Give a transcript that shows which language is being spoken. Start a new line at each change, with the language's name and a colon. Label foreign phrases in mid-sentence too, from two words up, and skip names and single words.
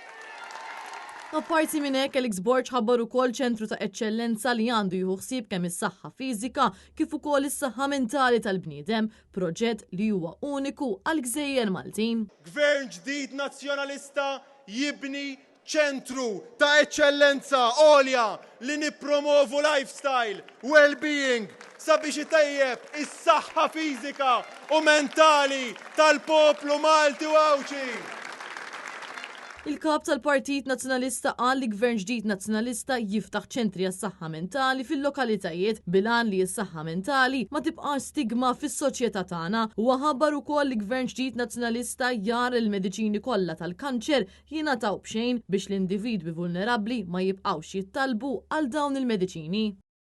Maltese: Apparti minn hekk Elix Borg ħabbar ukoll ċentru ta' eċċellenza li għandu jieħu ħsieb kemm is-saħħa fiżika kif ukoll is-saħħa mentali tal-bniedem, proġett li huwa uniku għal Gżejjer Maltin. Gvern ġdid nazzjonalista jibni ċentru ta' eċċellenza għolja li nippromovu
English: lifestyle, well-being,
Maltese: sabiex itejjeb is-saħħa fiżika u mentali tal-poplu Malti u Għawċi. Il-kap tal-Partit Nazzjonalista qal li gvern ġdid nazzjonalista jiftaħ ċentri għas-saħħa mentali fil-lokalitajiet bilan li s-saħħa mentali ma tibqax stigma fis-soċjetà tagħna u ħabbar ukoll li gvern ġdid nazzjonalista jar il-mediċini kollha tal-kanċer jingħataw b'xejn biex l-individwi vulnerabbli ma jibqgħux jittalbu għal dawn il-mediċini.